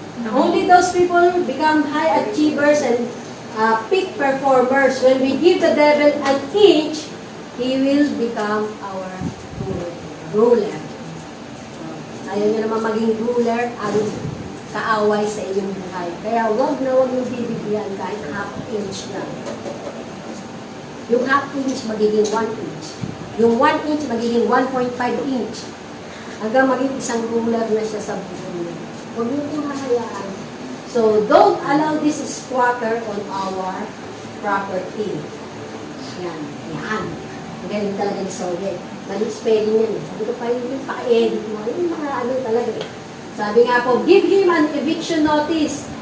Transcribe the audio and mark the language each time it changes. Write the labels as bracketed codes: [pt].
[en] Only those people become high achievers and peak performers. When we give the devil an inch, he will become our ruler. [tl] Ayaw niya naman maging ruler ang kaaway sa inyong buhay. Kaya wag na wag yung bibigyan kahit half inch lang. Yung half inch magiging 1 inch. Yung 1 inch magiging 1.5 inch. Hanggang maging isang ruler na siya sa buhay. Huwag niyo kong hahayaan. [en] So, don't allow this squatter on our property. Yan. Yan. [tl] Magaling talaga ni Soye. Mali spelling yan eh. Sabi ko pa yung paka-edit mo. Yung mga ano talaga eh. Sabi nga po, [en] give him an eviction notice.